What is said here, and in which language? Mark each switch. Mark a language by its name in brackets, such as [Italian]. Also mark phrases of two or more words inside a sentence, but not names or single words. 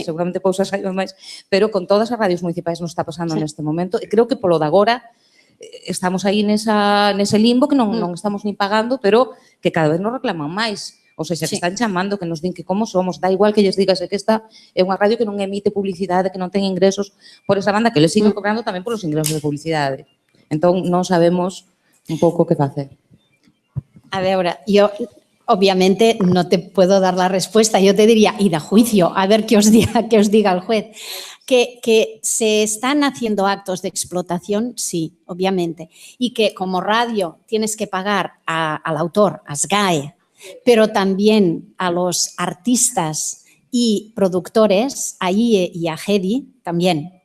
[Galician] seguramente Pousa saiba máis, pero con todas as radios municipais nos está pasando neste momento, e creo que polo de agora estamos aí nese limbo que non estamos nin pagando, pero que cada vez nos reclaman máis. [Portuguese] Ou seja, [Galician] que están chamando, que nos din que como somos, da igual que lles digas que esta é unha radio que non emite publicidade, que non ten ingresos por esa banda, que [Spanish] les siguen [Galician] cobrando tamén polos ingresos de publicidade. Entón, non sabemos un pouco que facer. [Spanish] A ver, yo obviamente no te puedo dar la respuesta, yo te diría, id a juicio, a ver qué os diga el juez. Que se están haciendo actos de explotación, sí, obviamente, y que como radio tienes que pagar al autor, a SGAE, pero también a los artistas y productores, a IE y a GEDI también.